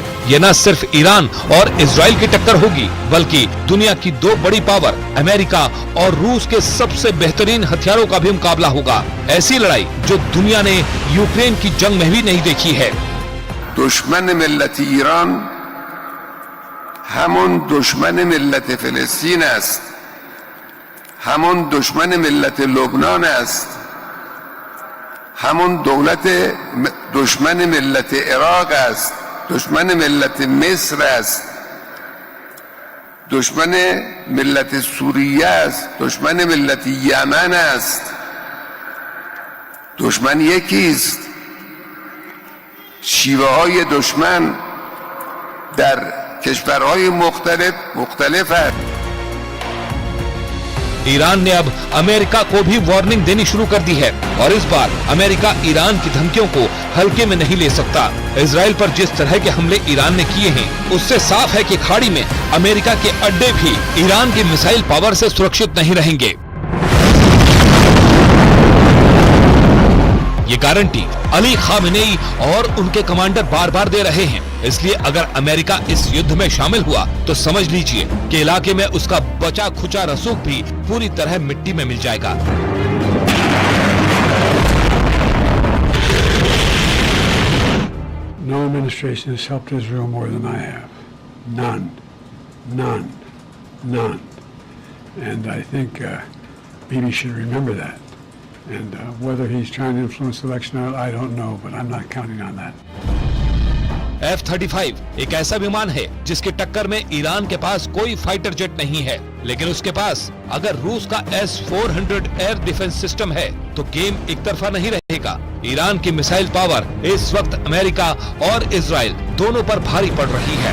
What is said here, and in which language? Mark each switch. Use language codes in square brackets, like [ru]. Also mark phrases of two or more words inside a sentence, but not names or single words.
[hi] ये न सिर्फ ईरान और इजराइल की टक्कर होगी, बल्कि दुनिया की दो बड़ी पावर अमेरिका और रूस के सबसे बेहतरीन हथियारों का भी मुकाबला होगा। ऐसी लड़ाई जो दुनिया ने यूक्रेन की जंग में भी नहीं देखी है। [fa] دشمن ملت ایران همون دشمن ملت فلسطین است، همون دشمن ملت لبنان است، همون دشمن ملت عراق است، دشمن ملت مصر است، دشمن ملت سوریه است، دشمن ملت یمن است. دشمن یکی است، شیوه های دشمن در کشورهای مختلف است. [hi] ईरान ने अब अमेरिका को भी वार्निंग देनी शुरू कर दी है और इस बार अमेरिका ईरान की धमकियों को हल्के में नहीं ले सकता। इजराइल पर जिस तरह के हमले ईरान ने किए हैं, उससे साफ है कि खाड़ी में अमेरिका के अड्डे भी ईरान की [en] missile power [hi] से सुरक्षित नहीं रहेंगे। ये गारंटी अली खामेनेई और उनके कमांडर बार बार दे रहे हैं। इसलिए अगर अमेरिका इस युद्ध में शामिल हुआ तो समझ लीजिए कि इलाके में उसका बचा खुचा रसूख भी पूरी तरह मिट्टी में मिल जाएगा। [en] No administration has helped Israel more than I have. None. And I think Bibi should remember that. And whether he's trying to influence the election or not, I don't know, but I'm not counting on that. [hi] F-35 एक ऐसा विमान है जिसकी टक्कर में ईरान के पास कोई [en] fighter jet [hi] नहीं है, लेकिन उसके पास अगर रूस का S-400 [en] air defence system [hi] है तो गेम एक तरफा नहीं रहेगा। ईरान की [en] missile power [hi] इस वक्त अमेरिका और इजराइल दोनों पर भारी पड़ रही है।